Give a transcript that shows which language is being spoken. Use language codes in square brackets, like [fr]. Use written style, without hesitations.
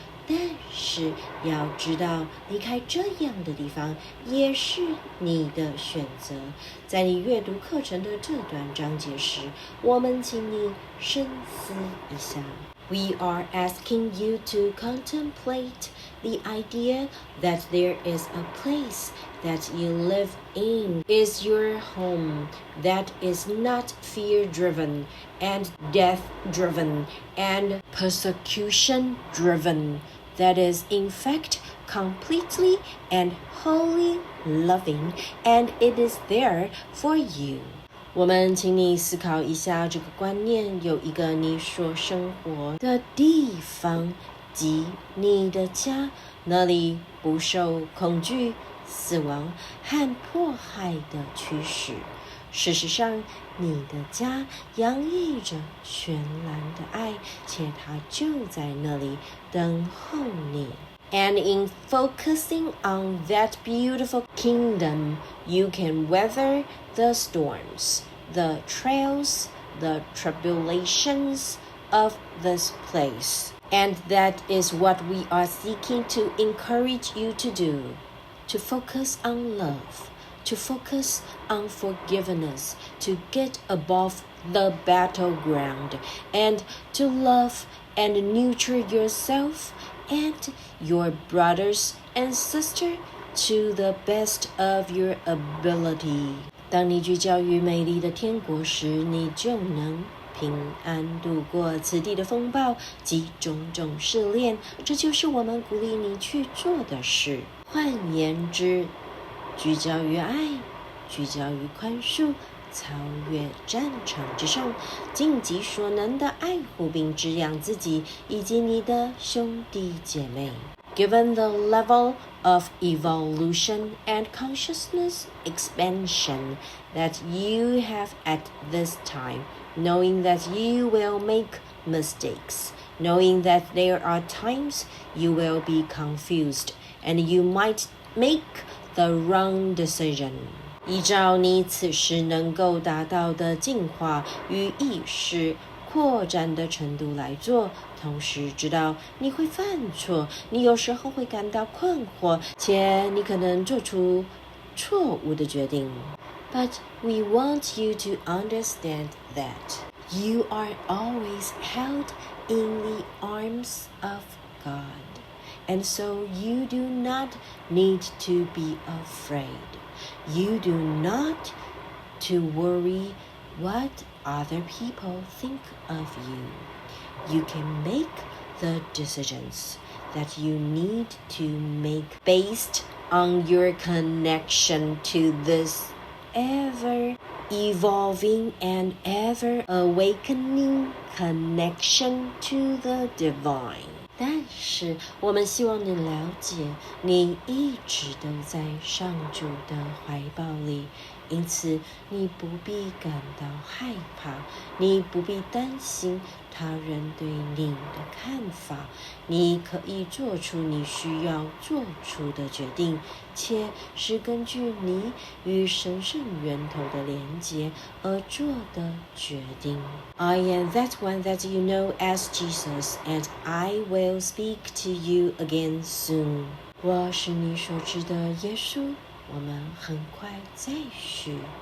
[zh] 但是要知道，离开这样的地方也是你的选择。在你阅读课程的这段章节时，我们请你深思一下。 [en] We are asking you to contemplate the idea that there is a place that you live in, is your home, that is not fear-driven and death-driven and persecution-driven, that is in fact completely and wholly loving, and it is there for you. [zh] 我们请你思考一下这个观念，有一个你所生活的地方，即你的家，那里不受恐惧、死亡和迫害的驱使。事实上，你的家洋溢着绚烂的爱，且它就在那里等候你。 [en] And in focusing on that beautiful kingdom, you can weather the storms, the trials, the tribulations of this place. And that is what we are seeking to encourage you to do, to focus on love, to focus on forgiveness, to get above the battleground, and to love and nurture yourself and your brothers and sisters to the best of your ability. [zh] 当你聚焦于美丽的天国时，你就能平安度过此地的风暴及种种试炼，这就是我们鼓励你去做的事。换言之，聚焦于爱，聚焦于宽恕，超越战场之上，尽己所能的爱护并滋养自己以及你的兄弟姐妹。 [en] Given the level of evolution and consciousness expansion that you have at this time, knowing that you will make mistakes, knowing that there are times you will be confused, and you might make the wrong decision。 [zh] 依照你此时能够达到的进化与意识扩展的程度来做，同时知道你会犯错，你有时候会感到困惑，且你可能做出错误的决定。 [en] But we want you to understand that you are always held in the arms of God, and so you do not need to be afraid.You do not to worry what other people think of you. You can make the decisions that you need to make based on your connection to this ever-evolving and ever-awakening connection to the divine. [zh] 但是我们希望你了解，你一直都在上主的怀抱里，因此你不必感到害怕，你不必担心他人对你的看法，你可以做出你需要做出的决定，且是根据你与神圣源头的连结而做的决定。 [en] I am that one that you know as Jesus, and I will speak to you again soon. [zh] 我是你所知的耶稣，我们很快再续。